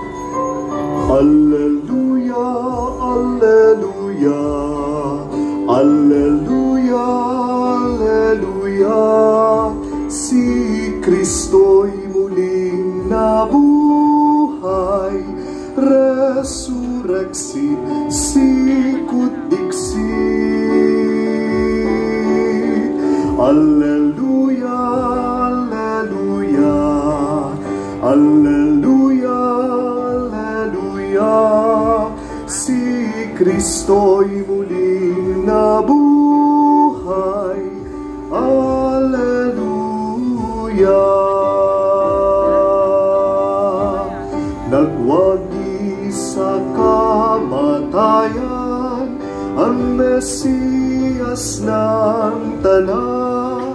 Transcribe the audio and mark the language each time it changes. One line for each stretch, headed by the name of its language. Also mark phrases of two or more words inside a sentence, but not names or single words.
Latin: Alleluia, alleluia, alleluia, alleluia.
Filipino: Si Kristo'y muling nabuhay,
Latin: resurreksi, sicut dixit. Alleluia, alleluia, alleluia, alleluia.
Filipino: Si Kristo'y muling nabuhay, alleluia. Nagwagi sa kamatayan ang Mesiyas ng tanan.